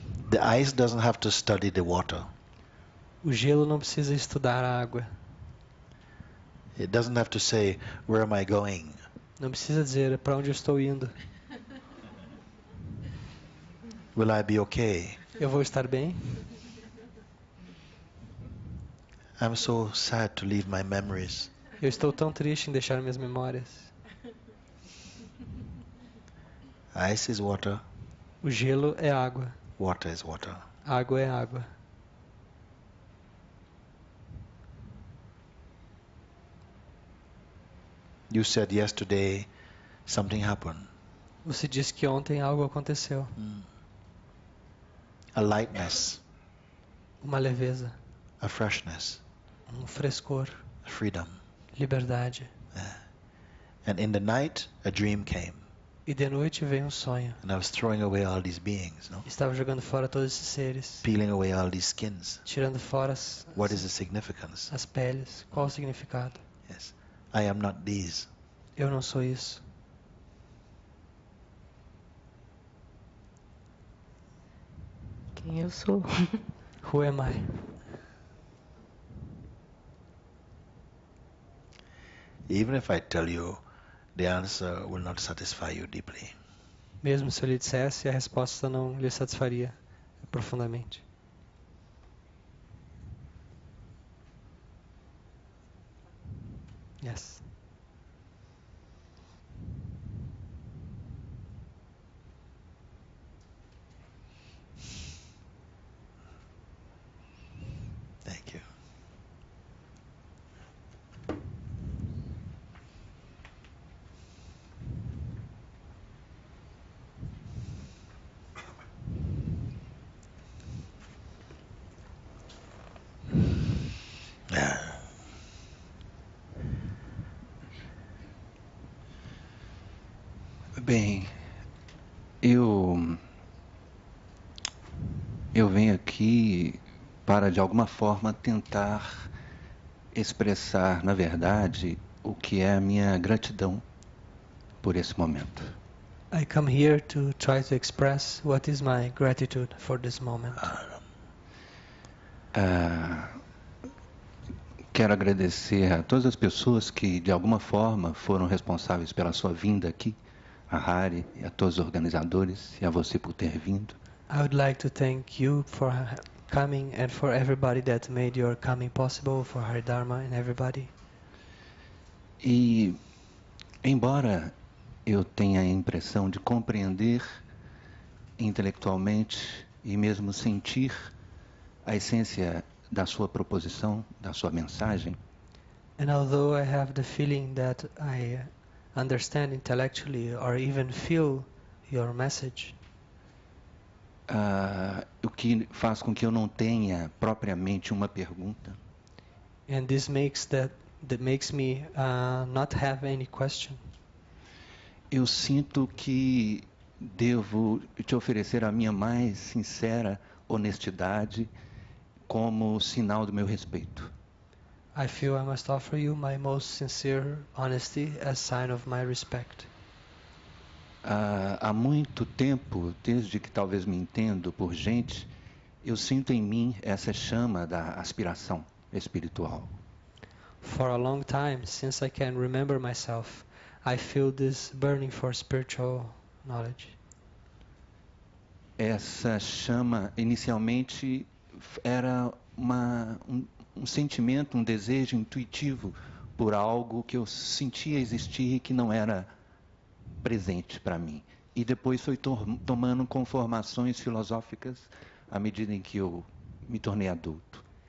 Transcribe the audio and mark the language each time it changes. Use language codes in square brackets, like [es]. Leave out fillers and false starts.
[en] The ice doesn't have to study the water. [pt] O gelo não precisa estudar a água. [en] It doesn't have to say, where am I going? [pt] Não precisa dizer para onde eu estou indo. [en] Will I be okay? [pt] Eu vou estar bem? [en] I'm so sad to leave my memories. [pt] Eu estou tão triste em deixar minhas memórias. [en] Ice is water, [pt] O gelo é água. [en] water is water. [pt] Água é água. [en] You said yesterday something happened. [pt] Você disse que ontem algo aconteceu. [en] A lightness, [pt] Uma leveza, [en] a freshness, [pt] um frescor, [en] a freedom. [pt] liberdade. [en] And in the night, a dream came. [pt] E de noite veio um sonho. [en] And I was throwing away all these beings, no? [pt] Estava jogando fora todos esses seres. [en] Peeling away all these skins. [pt] Tirando fora [en] What is the significance? [pt] as peles. Qual o significado? [en] Yes. I am not these. [pt] Eu não sou isso. Quem eu sou? [en] Who am I? Even if I tell you, the answer will not satisfy you deeply. [pt] Mesmo se eu lhe dissesse, a resposta não lhe satisfaria profundamente. [en] Yes. Thank you. [pt] Bem, eu venho aqui para, de alguma forma, tentar expressar, na verdade, o que é a minha gratidão por esse momento. [en] I come here to try to express what is my gratitude for this moment. [pt] Quero agradecer a todas as pessoas que, de alguma forma, foram responsáveis pela sua vinda aqui, a Hari e a todos os organizadores, e a você por ter vindo. [en] I would like to thank you for coming and for everybody that made your coming possible, for Haridharma and everybody. [pt] E, embora eu tenha a impressão de compreender intelectualmente e mesmo sentir a essência da sua proposição, da sua mensagem, [en] And although I have the feeling that I understand intellectually or even feel your message, [pt] o que faz com que eu não tenha propriamente uma pergunta, [en] and this makes me not have any question. [pt] eu sinto que devo te oferecer a minha mais sincera honestidade como sinal do meu respeito. [en] I feel I must offer you my most sincere honesty as sign of my respect. [pt] Há muito tempo, desde que talvez me entendo por gente, eu sinto em mim essa chama da aspiração espiritual. [en] For a long time, since I can remember myself, I feel this burning for spiritual knowledge. [pt] Essa chama, inicialmente, era um sentimento, um desejo intuitivo por algo que eu sentia existir e que não era presente para mim. E depois foi tomando conformações filosóficas à medida em que eu me tornei adulto.